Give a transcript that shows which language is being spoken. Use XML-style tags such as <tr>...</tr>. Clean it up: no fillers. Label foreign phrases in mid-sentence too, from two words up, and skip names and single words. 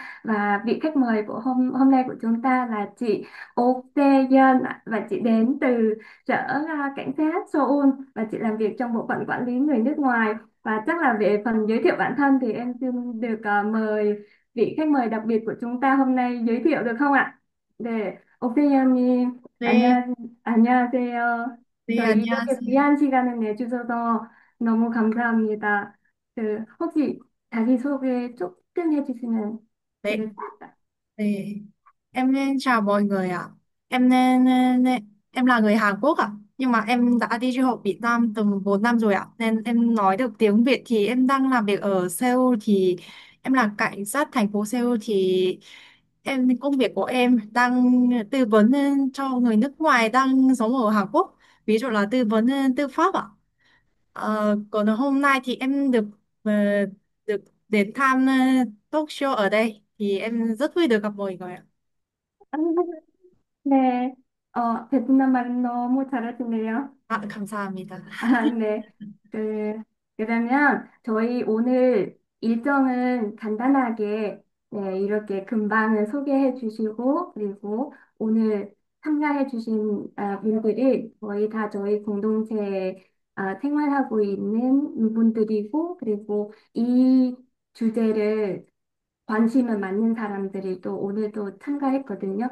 <vi>Và vị khách mời của hôm hôm nay của chúng ta là chị Oh Se-yeon ạ. Và chị đến từ sở cảnh sát Seoul, và chị làm việc trong bộ phận quản lý người nước ngoài. Và chắc là về phần giới thiệu bản thân thì em xin được mời vị khách mời đặc biệt của chúng ta hôm nay giới thiệu được không ạ?</vi> <ko>네, 옥세현님, 네, 안녕하세요. 네, 저희 이렇게 안녕하세요. 귀한 시간을 내주셔서 너무 감사합니다. 혹시 자기소개 조금 해주시면 네, 되겠습니다. 네.</ko> <vi>Em chào mọi người ạ. Em em là người Hàn Quốc ạ. Nhưng mà em đã đi du học Việt Nam tầm 4 năm rồi ạ. Nên em nói được tiếng Việt. Thì em đang làm việc ở Seoul, thì em là cảnh sát thành phố Seoul. Thì công việc của em đang tư vấn cho người nước ngoài đang sống ở Hàn Quốc. Ví dụ là tư vấn tư pháp ạ. Còn hôm nay thì em ờ, được đến tham</vi> <en>talk show</en> <vi>ở đây, thì em rất vui được gặp mọi người ạ.</vi> <ko>네, 베트남 말은 너무 잘하시네요. 아, 감사합니다. 네. 그, 그러면 저희 오늘 일정은 간단하게 네, 이렇게 금방을 소개해 주시고, 그리고 오늘 참가해 주신 분들이 거의 다 저희 공동체에 생활하고 있는 분들이고, 그리고 이 주제를 관심을 갖는 사람들이 또 오늘도 참가했거든요.</ko>